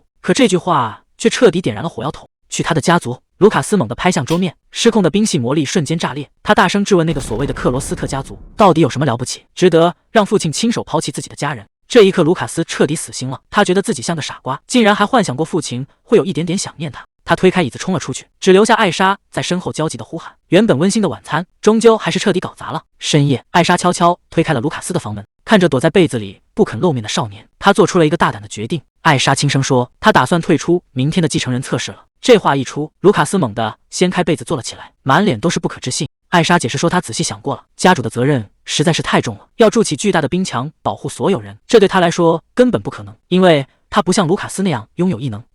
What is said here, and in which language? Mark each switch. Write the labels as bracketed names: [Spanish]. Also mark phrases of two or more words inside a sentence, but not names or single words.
[Chinese] 可這句話卻徹底點燃了火藥桶。去他的家族！盧卡斯猛地拍向桌面，失控的冰系魔力瞬間炸裂。他大聲質問那個所謂的克羅斯特家族，到底有什麼了不起，值得讓父親親手拋棄自己的家人？這一刻，盧卡斯徹底死心了。他覺得自己像個傻瓜，竟然還幻想過父親會有一點點想念他。他推開椅子衝了出去，只留下艾莎在身後焦急地呼喊。原本溫馨的晚餐，終究還是徹底搞砸了。深夜，艾莎悄悄推開了盧卡斯的房門，看着躲在被子裡不肯露面的少年，她做出了一個大膽的決定。艾莎輕聲說，她打算退出明天的繼承人測試了。這話一出，盧卡斯猛地掀開被子坐了起來，滿臉都是不可置信。艾莎解釋說，她仔細想過了，家主的責任實在是太重了，要築起巨大的冰牆保護所有人，這對他來說根本不可能，因為他不像盧卡斯那樣擁有異能。